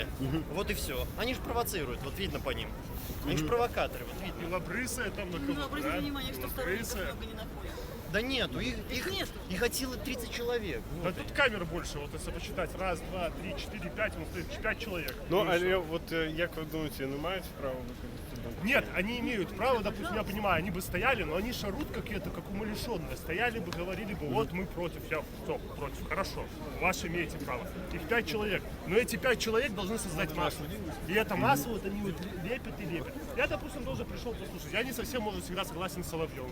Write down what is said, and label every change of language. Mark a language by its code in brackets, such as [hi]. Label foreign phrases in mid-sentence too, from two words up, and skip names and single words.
[ru] Вот и все. Они же провоцируют, вот видно по ним. Они же провокаторы, вот видно. Белобрысая там на кого-то, да? внимание, что второй немного не находит. Да нету, их от силы 30 человек. Да тут камер больше, вот если посчитать, 1, 2, 3, 4, 5, у нас стоит 5 человек. [uk] Ну, але вот як ви думаєте, не мають права виходити? [ru] Нет, они имеют право, допустим, я понимаю, они бы стояли, но они шарут какие-то, как умалишенные. Стояли бы, говорили бы, вот мы против, я кто против, хорошо, ваши имеете право. Их 5 человек, но эти 5 человек должны создать массу. И эта масса, вот они вот лепят и лепят. Я, допустим, тоже пришел послушать, я не совсем, может, всегда согласен с Соловьевым.